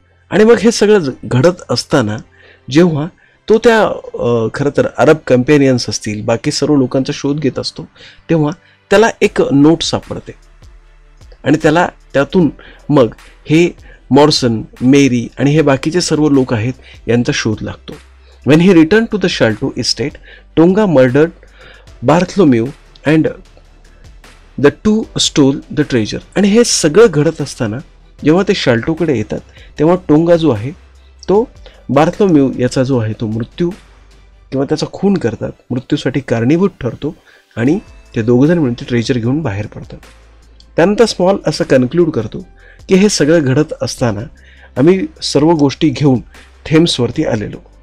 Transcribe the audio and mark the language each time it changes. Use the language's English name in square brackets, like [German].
[Marathi] आणि मग हे सगळं घडत असताना जेव्हा तो त्या खरं तर अरब कंपेनियन्स असतील, बाकी सर्व लोकांचा शोध घेत असतो तेव्हा त्याला एक नोट सापडते आणि त्याला त्यातून मग हे मॉडसन, मेरी आणि हे बाकीचे सर्व लोक आहेत यांचा शोध लागतो. [English] When he returned to the Shalto estate, Tonga murdered Bartholomew and the two stole the treasure. [Marathi] आणि हे सगळं घडत असताना जेव्हा ते शाल्टोकडे येतात तेव्हा टोंगा जो आहे तो बार्थलोम्यू याचा जो आहे तो मृत्यू किंवा त्याचा खून करतात, मृत्यूसाठी कारणीभूत ठरतो आणि ते दोघंजण मिळून ते ट्रेजर घेऊन बाहेर पडतात. त्यानंतर स्मॉल असं कन्क्लूड करतो की हे सगळं घडत असताना आम्ही सर्व गोष्टी घेऊन थेम्सवरती आलेलो.